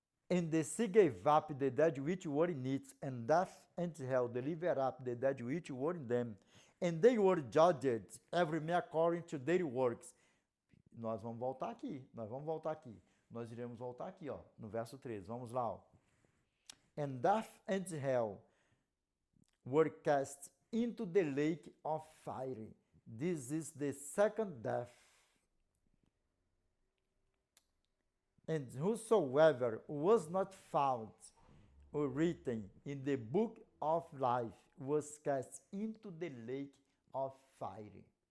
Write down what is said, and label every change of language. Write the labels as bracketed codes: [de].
[en] And the sea gave up the dead which were in it, and death and hell delivered up the dead which were in them, and they were judged, every man according to their works. [pt] Nós vamos voltar aqui, Nós iremos voltar aqui, ó, no verso 13. Vamos lá, ó. [en] And death and hell were cast into the lake of fire. This is the second death. And whosoever was not found or written in the book of life was cast into the lake of fire.